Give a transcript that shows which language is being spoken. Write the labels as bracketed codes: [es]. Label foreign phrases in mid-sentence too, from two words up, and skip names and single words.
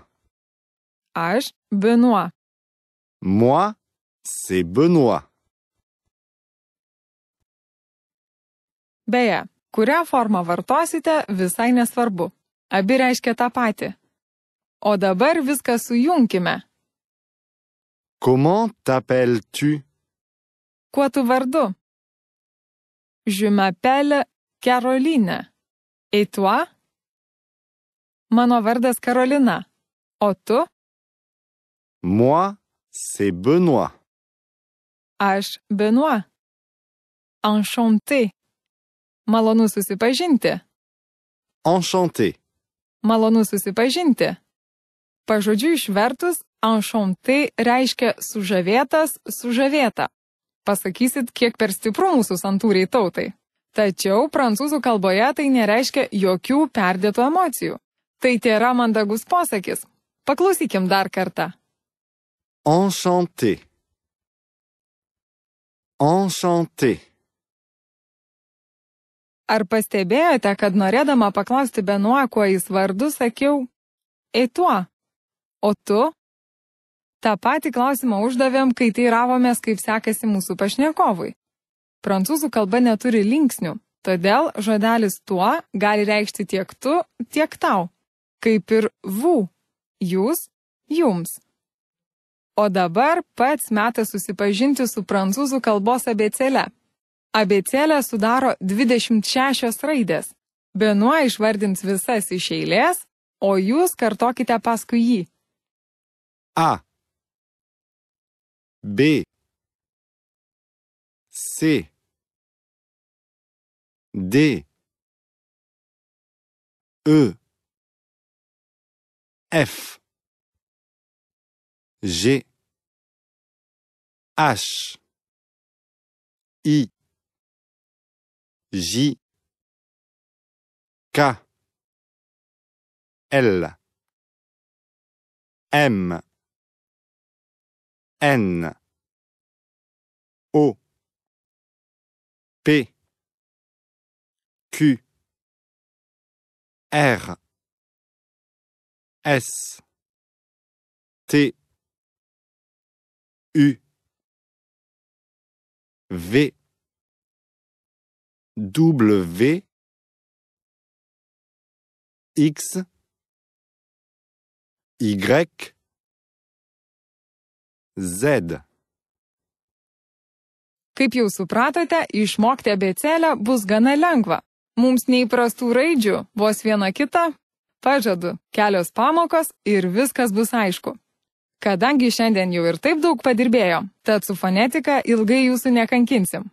[lt] Aš Benoit. [fr] Moi, c'est Benoît. [lt] Beje, kurią formą vartosite, visai nesvarbu. Abi reiškia tą patį. O dabar viską sujunkime. [fr] Comment t'appelles-tu? [lt] Kuo tu vardu? [fr] Je m'appelle Caroline. Et toi? [lt] Mano vardas Karolina. O tu? [fr] Moi, c'est Benoît. [lt] Aš Benoit. Enchanté. Malonu susipažinti. [fr] Enchanté. [lt] Malonu susipažinti. Pažodžiui išvertus, enchanté reiškia sužavėtas, sužavėta. Pasakysit, kiek per stipru mūsų santūriai tautai. Tačiau prancūzų kalboje tai nereiškia jokių perdėtų emocijų. Tai tėra mandagus posakis. Paklausykim dar kartą. [fr] Enchanté. Enchanté. [lt] Ar pastebėjote, kad norėdama paklausti Benoit, kuo jis vardu, sakiau [fr] et toi, [lt] o tu? Ta patį klausimą uždavėm, kai teiravomės, kaip sekasi mūsų pašnekovui. Prancūzų kalba neturi linksnių, todėl žodelis tuo gali reikšti tiek tu, tiek tau, kaip ir vous, jūs, jums. O dabar pats metas susipažinti su prancūzų kalbos abėcėle. Abėcėlę sudaro 26 raidės. Benoit išvardins visas iš eilės, o jūs kartokite paskui jį. [fr] A. B. C. D. E. F. G. H. I. J. K. L. M. N. O. P. Q. R. S. T. U. V. W. X. Y. Z. [lt] Kaip jau supratote, išmokti abėcėlę bus gana lengva. Mums neįprastų raidžių, vos viena kita. Pažadu, kelios pamokos ir viskas bus aišku. Kadangi šiandien jau ir taip daug padirbėjo, tad su fonetika ilgai jūsų nekankinsim.